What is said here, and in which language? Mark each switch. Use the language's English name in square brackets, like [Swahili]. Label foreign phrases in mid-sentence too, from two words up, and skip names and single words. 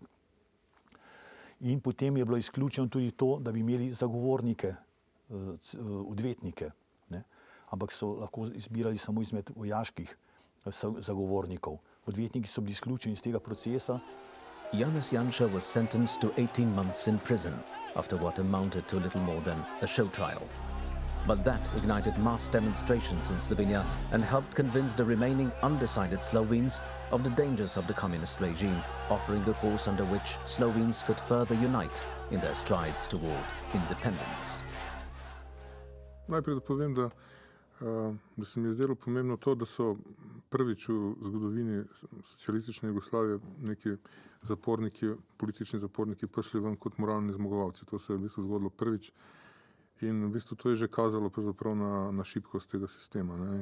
[Slovenian] In potem je bilo izključeno tudi to, da bi imeli zagovornike, odvetnike, ne? Ampak so lahko izbirali samo izmed vojaških zagovornikov. Odvetniki so bili izključeni iz tega procesa. [English] Janez Janša was sentenced to 18 months in prison after what amounted to little more than a show trial. But that ignited mass demonstrations in Slovenia and helped convince the remaining undecided Slovenes of the dangers of the communist regime, offering a course under which Slovenes could further unite in their strides toward independence. [Slovenian] Najprej da povem, da se mi je zdelo pomembno to, da so prvič v zgodovini socialistične Jugoslavije neki zaporniki, politični zaporniki prišli ven kot moralni zmagovalci. To se je v bistvu zgodilo prvič. In v bistvu to je že kazalo pravzaprav na šibkost tega sistema, ne.